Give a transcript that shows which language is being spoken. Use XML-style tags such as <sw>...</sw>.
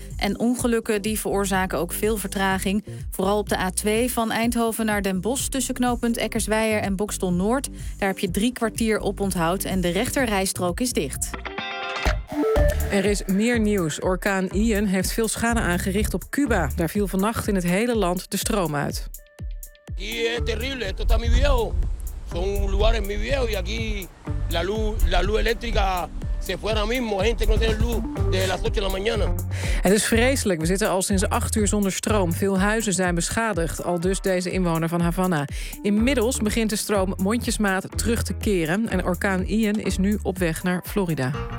<nl>En ongelukken die veroorzaken ook veel vertraging. Vooral op de A2 van Eindhoven naar Den Bosch tussen knooppunt Eckerswijer en Bokstel Noord. Daar heb je 3 kwartier op onthoud en de rechterrijstrook is dicht. Er is meer nieuws. Orkaan Ian heeft veel schade aangericht op Cuba. Daar viel vannacht in het hele land de stroom uit. Hier is terrible, tot aan mijn video.</nl> <es>Son lugares muy viejos y aquí la luz eléctrica se fue ahora mismo. Gente que no tiene luz desde las 8 de la mañana.</es> <nl>Het is vreselijk. We zitten al sinds 8 uur zonder stroom. Veel huizen zijn beschadigd, al dus deze inwoner van Havana. Inmiddels begint de stroom mondjesmaat terug te keren. En orkaan Ian is nu op weg naar Florida.</nl>